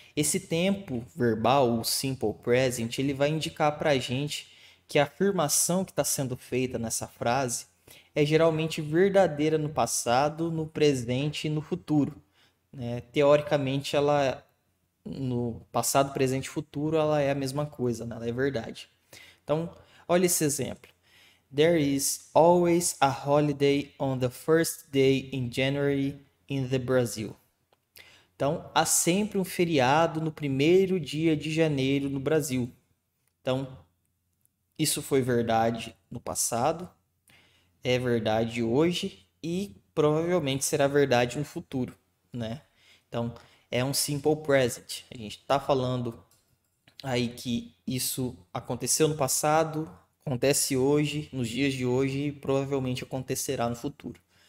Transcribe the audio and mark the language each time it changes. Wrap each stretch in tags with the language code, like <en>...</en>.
<pt>Esse tempo verbal, o simple present, ele vai indicar para a gente que a afirmação que está sendo feita nessa frase é geralmente verdadeira no passado, no presente e no futuro, né? Teoricamente, ela no passado, presente e futuro, ela é a mesma coisa, né? Ela é verdade. Então, olha esse exemplo.</pt> <en>There is always a holiday on the first day in January in the Brazil.</en> <pt>Então, há sempre um feriado no primeiro dia de janeiro no Brasil. Então, isso foi verdade no passado, é verdade hoje e provavelmente será verdade no futuro, né? Então, é um simple present. A gente está falando aí que isso aconteceu no passado, acontece hoje, nos dias de hoje e provavelmente acontecerá no futuro.</pt>